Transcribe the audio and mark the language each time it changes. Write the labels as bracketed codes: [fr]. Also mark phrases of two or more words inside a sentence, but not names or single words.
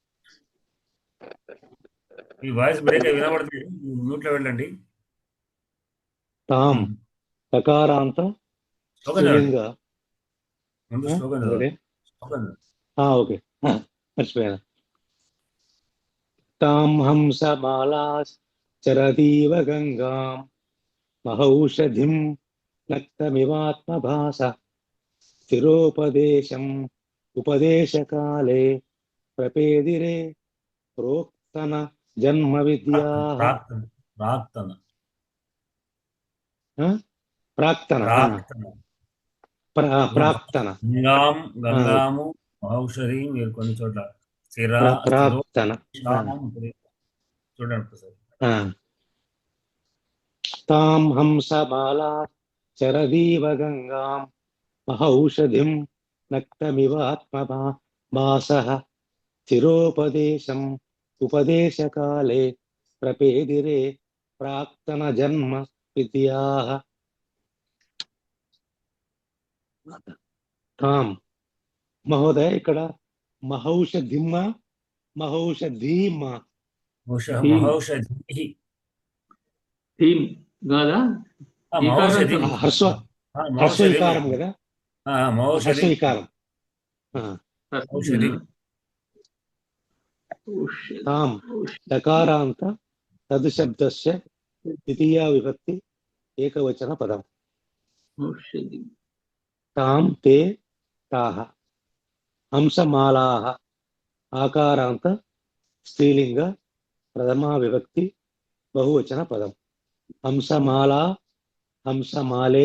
[te] మీ వాయిస్ బ్రేక్ వినబడుతుంది, మ్యూట్లో వెళ్ళండి. [sa] తాం సకారాంత స్త్రీలింగ. [te] ఓకే, మర్చిపోయాను. [sa] तां हंसमालाश्चरतीव गङ्गां महौषधिं नक्तमिवात्मभास स्थिरोपदेशम् उपदेशकाले प्रपेदिरे प्रोक्तन जन्म विद्याः ప్రాక్తన ప్రాక్తన प्राक्तन ప్రాక్తన प्राक्तन [te] గంగాము ఔషధి మీరు కొన్ని చోట్ల [sa] प्राक्तन [te] చూడండి ఒకసారి. [sa] तां हंसमाला चरदीव गंगां महौषधिं नक्तमिवात्मभासः स्थिरोपदेशम् उपदेशकाले प्रपेदिरे प्राक्तन जन्म विद्याः तां महोदय ఇక్కడ महौषधिम महौषधीम మహౌషధి [te] థీమ్ కాదా [sa] మహౌషధి [te] హర్స్వ హర్స్వీకారం కదా [sa] మహౌషధి [te] హర్స్వీకారం [sa] ఔషధి तां दकारान्त तद्शब्दस्य द्वितीया विभक्ति एकवचन पदम् ఔషధి तां ते ताः हंसमालाः आकारान्त स्त्रीलिंग प्रथमा विभक्ति बहुवचन पदम् हंसमाला हंसमाले